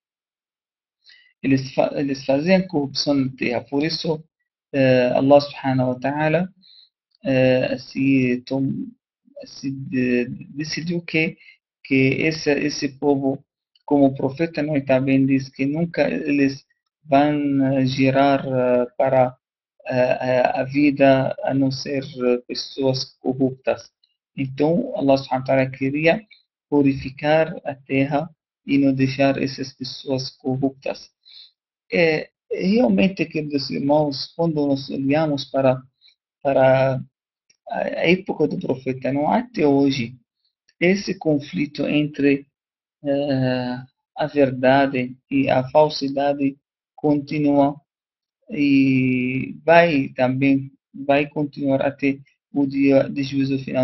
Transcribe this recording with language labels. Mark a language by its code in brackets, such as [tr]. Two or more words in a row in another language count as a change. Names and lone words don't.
[pt] Eles faziam corrupção na terra. Por isso, [ar] الله سبحانه وتعالى se, [pt] decidiu que esse povo, como o profeta Noé também diz, que nunca eles vão girar para a vida a não ser pessoas corruptas. Então, [ar] الله سبحانه وتعالى [pt] queria purificar a terra e não deixar essas pessoas corruptas. Realmente, queridos irmãos, quando nós olhamos para a época do profeta, não até hoje, esse conflito entre a verdade e a falsidade continua e vai continuar até o dia de juízo final.